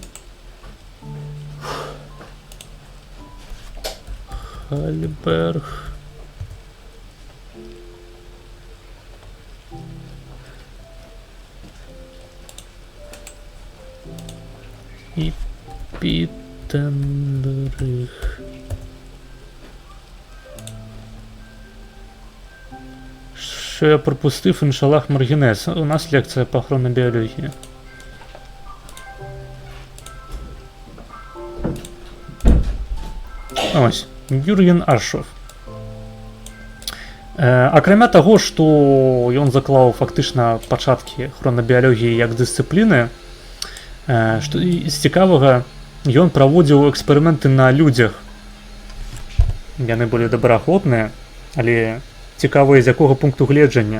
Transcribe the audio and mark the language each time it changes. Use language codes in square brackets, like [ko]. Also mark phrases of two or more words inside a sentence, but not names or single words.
[be] Хальберг. І Пітендрих. [uk] Що я пропустив, іншалах маргінез. У нас лекція по хронобіології. Ось, Юрген Ашоф. [be] Акрамя таго, што ён заклаў фактычна пачаткі хронабіялогіі як дысцыпліны, што з цікавага, ён праводзіў эксперыменты на людзях. Яны былі добраахвотныя, але цікавыя з якога пункту гледжання.